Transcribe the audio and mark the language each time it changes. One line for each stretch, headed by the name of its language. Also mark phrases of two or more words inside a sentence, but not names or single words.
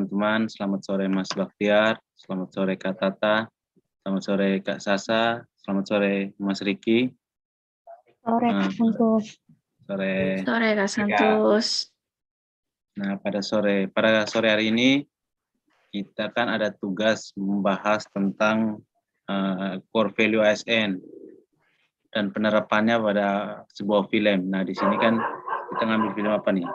Indonesian: Irfan, selamat sore Mas Baktiar, selamat sore Kak Tata, selamat sore Kak Sasa, selamat sore Mas Riki. Sore Kak Santus. Sore. Sore Kak Santus. Nah, pada sore hari ini kita kan ada tugas membahas tentang
English: core value
Indonesian: ASN dan penerapannya pada sebuah film. Nah, di sini kan kita ngambil film apa nih?